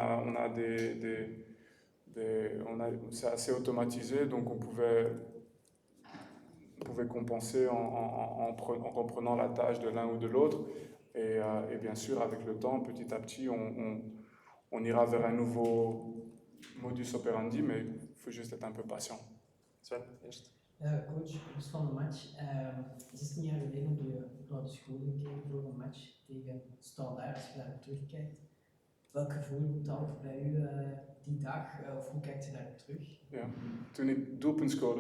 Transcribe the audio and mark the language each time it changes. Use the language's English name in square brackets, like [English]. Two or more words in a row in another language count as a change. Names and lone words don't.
[French] C'est assez automatisé. Donc, on pouvait compenser en reprenant la tâche de l'un ou de l'autre. Et bien sûr, avec le temps, petit à petit, on ira vers un nouveau modus operandi, mais il faut juste être un peu patient. [Dutch] Sven, eerst. Coach, los van de match. 16 jaar geleden heb je door de school gekeken voor een match tegen Standaard. Als je daar terugkijkt, welk gevoel roept dat bij u die dag? Of hoe kijkt je daar terug? Ja, toen ik doelpunt scoorde.